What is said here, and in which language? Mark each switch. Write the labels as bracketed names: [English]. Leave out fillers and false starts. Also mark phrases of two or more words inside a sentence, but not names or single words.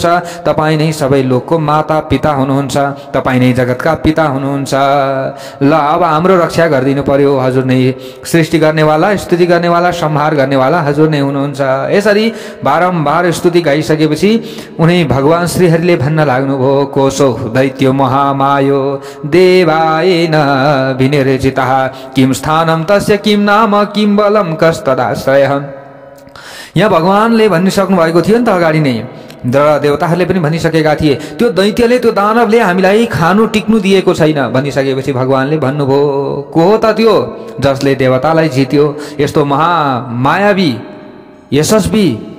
[Nepali] तपाईँ नै सबै लोकको माता पिता हुनुहुन्छ, तपाईँ नै जगतका पिता हुनुहुन्छ। ल अब हाम्रो रक्षा गरिदिनु पर्यो। हजुर नै सृष्टि गर्नेवाला, स्तुति गर्नेवाला, संहार गर्नेवाला हजुर नै हुनुहुन्छ। यसरी बारम्बार स्तुति गाइसकेपछि उनी भगवान श्रीहरिले भन्न लाग्नुभयो, [Sanskrit] कोशो दैत्यो महामायो देवायेन विनिर्जितः किम स्थानं तस्य किम नाम किम बलं कस्तदाश्रयः। [Nepali] यहाँ भगवानले भनिसक्नु भएको थियो नि त अगाडि नै, देवताहरूले पनि भनिसकेका थिए, त्यो दैत्यले, त्यो दानवले हामीलाई खानु टिक्नु दिएको छैन भनिसकेपछि भगवानले भन्नुभयो, को हो त त्यो जसले देवतालाई जित्यो? यस्तो महामायावी यशस्वी को दैत्य हो?